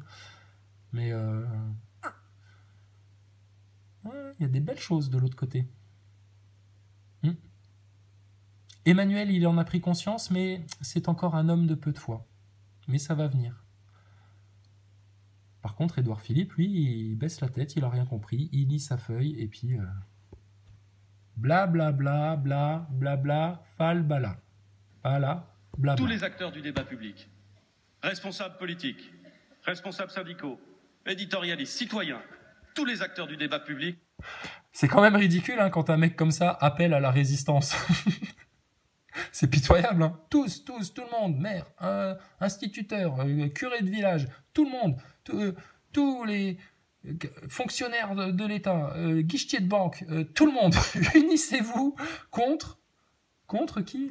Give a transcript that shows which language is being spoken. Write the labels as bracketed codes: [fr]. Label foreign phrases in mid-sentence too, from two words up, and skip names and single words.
[fr] Mais il y a des belles choses de l'autre côté. Emmanuel, il en a pris conscience, mais c'est encore un homme de peu de foi. Mais ça va venir. Par contre, Édouard Philippe, lui, il baisse la tête, il a rien compris, il lit sa feuille, et puis... bla bla bla bla bla bla falbala. Voilà, bla bla. Tous les acteurs du débat public, responsables politiques, responsables syndicaux, éditorialistes, citoyens, tous les acteurs du débat public. C'est quand même ridicule hein, quand un mec comme ça appelle à la résistance. C'est pitoyable, hein. Tous, tout le monde, maire, instituteur, curé de village, tout le monde, tous les fonctionnaires de l'État, guichetiers de banque, tout le monde, unissez-vous contre qui?